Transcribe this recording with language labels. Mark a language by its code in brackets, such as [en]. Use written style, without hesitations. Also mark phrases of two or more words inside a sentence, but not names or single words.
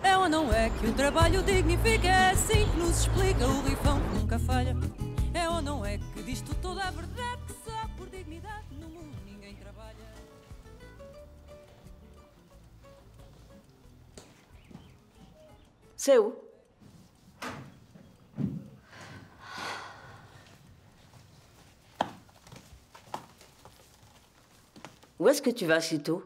[pt] não é que o trabalho dignifica? É assim que nos explica o rifão que nunca falha. É ou não é que diz-te toda a verdade, que só por dignidade no mundo ninguém trabalha. [fr] C'est où? Où est-ce que tu vas si tôt?